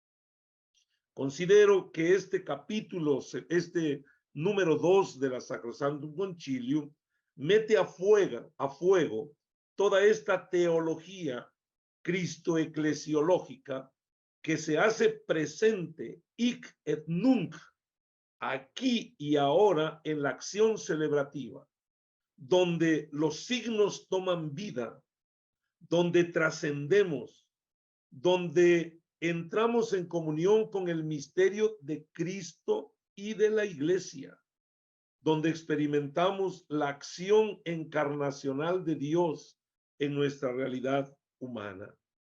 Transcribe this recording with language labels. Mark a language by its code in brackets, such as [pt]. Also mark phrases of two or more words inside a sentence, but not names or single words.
[es] Considero que este capítulo, este número 2 de la Sacrosanctum Concilium, mete a fuego toda esta teología cristo-eclesiológica que se hace presente [la] hic et nunc, [es] aquí y ahora en la acción celebrativa, donde los signos toman vida, donde trascendemos, donde entramos en comunión con el misterio de Cristo y de la iglesia, donde experimentamos la acción encarnacional de Dios en nuestra realidad humana.